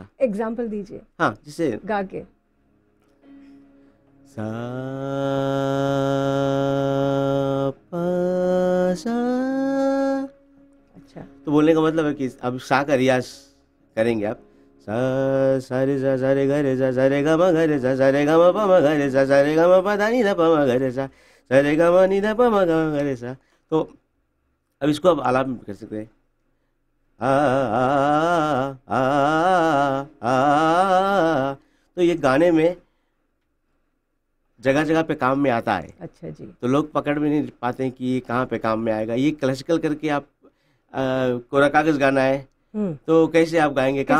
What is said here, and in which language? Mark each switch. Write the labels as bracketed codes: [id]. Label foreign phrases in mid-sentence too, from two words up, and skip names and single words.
[hi] एग्जाम्पल दीजिए हाँ, जिसे गा के। सा पा सा, अच्छा तो बोलने का मतलब है कि अब सा का रियाज करेंगे आप। सा सा रे ग रे सा रे ग म ग रे सा रे ग म प म ग रे सा रे ग म प दा नी दा प म ग रे सा रे ग म नी दा प म ग रे सा। तो अब इसको आप आलाप में कर सकते हैं। आ आ आ आ। तो ये गाने में जगह जगह पे काम में आता है। अच्छा जी। तो लोग पकड़ में नहीं पाते हैं कि ये कहाँ पे काम में आएगा। ये क्लासिकल करके आप कोरा कागज गाना है तो कैसे आप गाएंगे, कहाँ